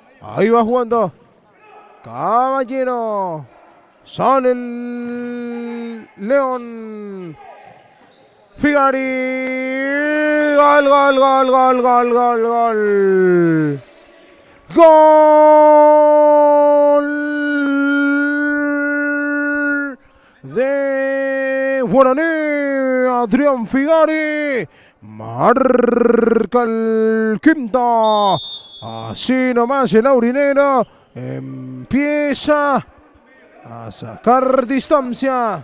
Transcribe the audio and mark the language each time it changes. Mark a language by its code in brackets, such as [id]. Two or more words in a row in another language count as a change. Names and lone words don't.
[es] Ahí va jugando Caballero. Sale el León. Figari. Gol, gol, gol, gol, gol, gol, gol. Gol de Guaraní. Adrián Figari. Marca el quinto. Así nomás el aurinegro empieza a sacar distancia.